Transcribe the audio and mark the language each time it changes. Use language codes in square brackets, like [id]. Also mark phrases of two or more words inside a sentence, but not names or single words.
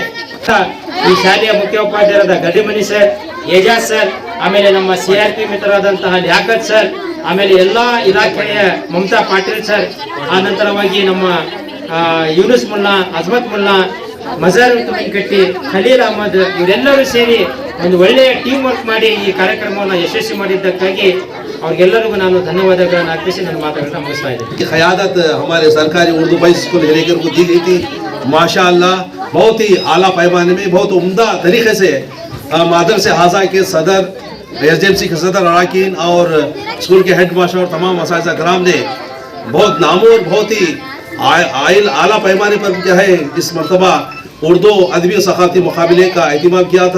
[kn] ಈ ಶಾಲೆಯ ಮುಖ್ಯೋಪಾಧ್ಯಾಯರಾದ ಗಡಿಮನಿ ಸರ್, ಏಜಾಜ್ ಸರ್, ಆಮೇಲೆ ನಮ್ಮ CRP ಮಿತ್ರರಾದಂತಹ ಲಿಯಾಕತ್ ಸರ್, ಆಮೇಲೆ ಎಲ್ಲ ಇಲಾಖೆಯ ಮಮತಾ ಪಾಟೀಲ್ ಸರ್, ಆ ನಂತರವಾಗಿ ನಮ್ಮ ಯೂನುಸ್ ಮುಲ್ಲಾ, ಅಜ್ಮತ್ ಮುಲ್ಲಾ, ಮಜಾರ್ ಕಟ್ಟಿ, ಖಲೀಲ್ ಅಹಮದ್ ಇವರೆಲ್ಲರೂ ಸೇರಿ ಒಂದು ಒಳ್ಳೆಯ [en] team work [kn] ಮಾಡಿ ಈ ಕಾರ್ಯಕ್ರಮವನ್ನು ಯಶಸ್ವಿ ಮಾಡಿದ್ದಕ್ಕಾಗಿ ಅವ್ರಿಗೆಲ್ಲರಿಗೂ ನಾನು ಧನ್ಯವಾದಗಳನ್ನು ಅರ್ಪಿಸಿ ನನ್ನ ಮಾತುಗಳನ್ನ ಮುಗಿಸ್ತಾ ಇದ್ದೀನಿ. [ur] قیادت ہمارے سرکاری اردو بوائز اسکول ہیرےکر کو دی گئی تھی. ماشاءاللہ بہت ہی اعلیٰ پیمانے میں بہت عمدہ طریقے سے مدرسہ ہذا کے صدر، ایس ڈی ایم سی کے صدر اراکین اور اسکول کے [en] head master [ur] اور تمام اساتذہ کرام نے بہت نامور بہت ہی اعلیٰ پیمانے پر کیا ہے اس مرتبہ اردو ادبی ثقافتی مقابلے کا اہتمام کیا تھا.